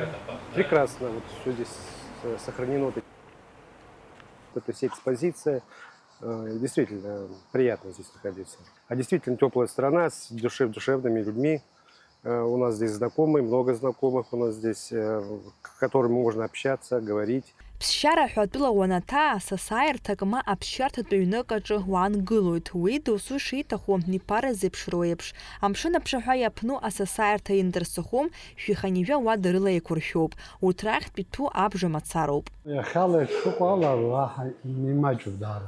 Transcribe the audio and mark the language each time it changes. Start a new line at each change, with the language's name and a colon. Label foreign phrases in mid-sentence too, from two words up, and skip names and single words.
Russian: Прекрасно, вот все здесь сохранено, вот эта вся экспозиция. Действительно приятно здесь находиться. А действительно теплая страна с душевными людьми. У нас здесь знакомые, много знакомых у нас здесь, с которыми можно общаться, говорить.
Abkhazian: Ԥсшьара ҳәатәыла уанаҭаа, асасааирҭак ма аԥсшьарҭатә ҩнык аҿы уаангылоит. Уи досу шиҭаху иԥара зеиԥшроу еиԥш. Амшын аԥшаҳәа иаԥну асасааирҭа индырсыхәом, шәиханижәа уа дырыла еиқәыршәоуп. Урҭ рахьтә иҭәу абжа мацароуп. Иахьала ишыҟоу ала уаҳа имаҷуп даара.